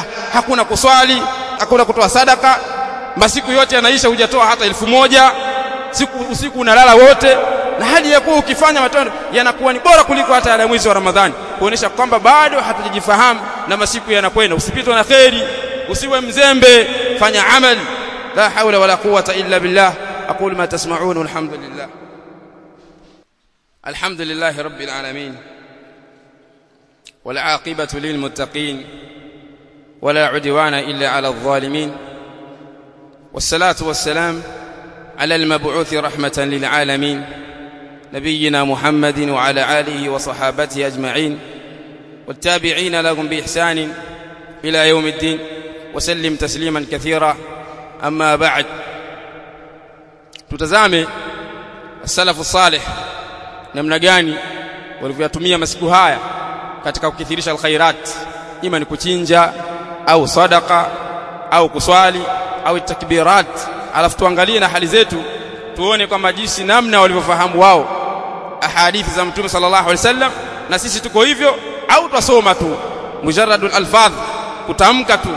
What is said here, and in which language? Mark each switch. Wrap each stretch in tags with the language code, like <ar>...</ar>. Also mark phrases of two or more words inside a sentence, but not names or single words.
<sw>Hakuna kuswali, hakuna kutoa sadaka, masiku yote yanaisha, hujatoa hata 1000, usiku unalala wote, na hali ya kuwa ukifanya matendo yanakuwa ni bora kuliko hata ya mwezi wa Ramadhani, kuonesha kwamba bado hatujajifahamu na masiku yanakwenda. Usipitwe na khairi, usiwe mzembe, fanya amali.</sw> <ar>لا حول ولا قوة إلا بالله. أقول ما تسمعون والحمد لله. الحمد لله رب العالمين والعاقبة للمتقين ولا عدوان إلا على الظالمين والصلاة والسلام على المبعوث رحمة للعالمين نبينا محمد وعلى آله وصحابته أجمعين والتابعين لهم بإحسان إلى يوم الدين وسلم تسليما كثيرا. أما بعد،</ar> <sw>tutazame</sw> <ar>السلف الصالح</ar> <sw>namna gani walivyotumia masiku haya katika kukithirisha alkhairat, ima ni kuchinja au sadaqa au kuswali au takbirat. Alafu tuangalie na hali zetu, tuone kwamba jinsi namna walivyofahamu wao ahadithi za Mtume</sw> <ar>صلى الله عليه وسلم,</ar> <sw>na sisi tuko hivyo au twasoma tu</sw> <ar>مجرد الألفاظ,</ar> <sw>kutamka tu.</sw>